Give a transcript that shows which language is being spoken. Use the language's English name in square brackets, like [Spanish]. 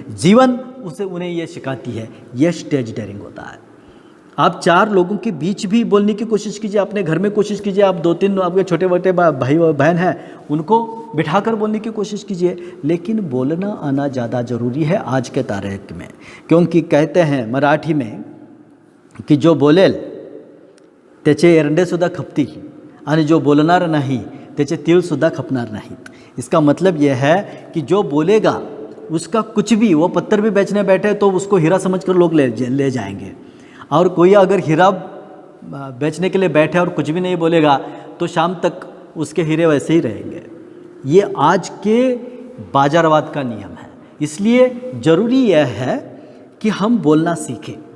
[Hindi] जीवन उन्हें ये सिखाती है। ये स्टेज डेयरिंग होता है। आप 4 लोगों के बीच भी बोलने की कोशिश कीजिए, अपने घर में कोशिश कीजिए, आप 2-3 आपके छोटे मोटे भाई बहन हैं उनको बिठाकर बोलने की कोशिश कीजिए, लेकिन बोलना आना ज़्यादा ज़रूरी है आज के तारीख में। क्योंकि कहते हैं मराठी में की [Marathi] जो बोलेल त्याचे एरंडेसुद्धा खपतील आणि जो बोलणार नाही त्याचे तीळसुद्धा खपणार नाहीत। [Hindi] इसका मतलब यह है कि जो बोलेगा उसका कुछ भी, वो पत्थर भी बेचने बैठे तो उसको हीरा समझकर लोग ले जाएंगे, और कोई अगर हीरा बेचने के लिए बैठे और कुछ भी नहीं बोलेगा तो शाम तक उसके हीरे वैसे ही रहेंगे। ये आज के बाजारवाद का नियम है। इसलिए ज़रूरी यह है कि हम बोलना सीखें।